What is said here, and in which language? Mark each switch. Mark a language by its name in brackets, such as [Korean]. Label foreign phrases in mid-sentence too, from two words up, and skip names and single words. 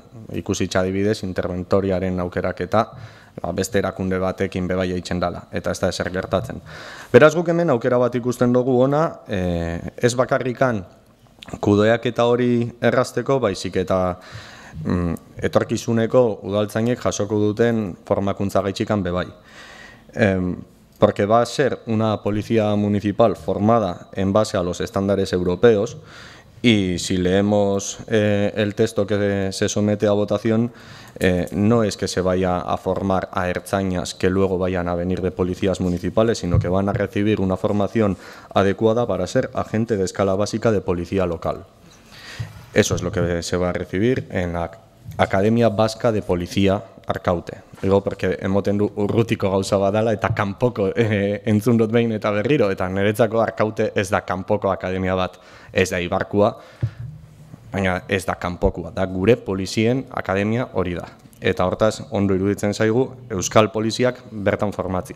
[Basque] Ikusitza adibidez interventoriaren aukeraketa beste erakunde batekin bebai eitzen dala, eta ez da ezer gertatzen. Beraz guk hemen aukera bat ikusten dugu ona, ez bakarrikan kudeaketa hori errazteko, baizik eta etorkizuneko udaltzainek jasoko duten formakuntza gaitxikan bebai. [Spanish] Porque va a ser una policía municipal formada en base a los estándares europeos y si leemos el texto que se somete a votación, no es que se vaya a formar a ertzainas que luego vayan a venir de policías municipales, sino que van a recibir una formación adecuada para ser agente de escala básica de policía local. Eso es lo que se va a recibir en la Academia Vasca de Policía Arkaute. Digo, porque [Basque] emoten du urrutiko gauza badala eta kanpoko entzun dut behin eta berriro, eta niretzako Arkaute ez da kanpoko akademia bat, ez da Ibarkua, baina ez da kanpokua, da gure polizien akademia hori da. Eta hortaz, ondo iruditzen zaigu Euskal Poliziak bertan formatzia.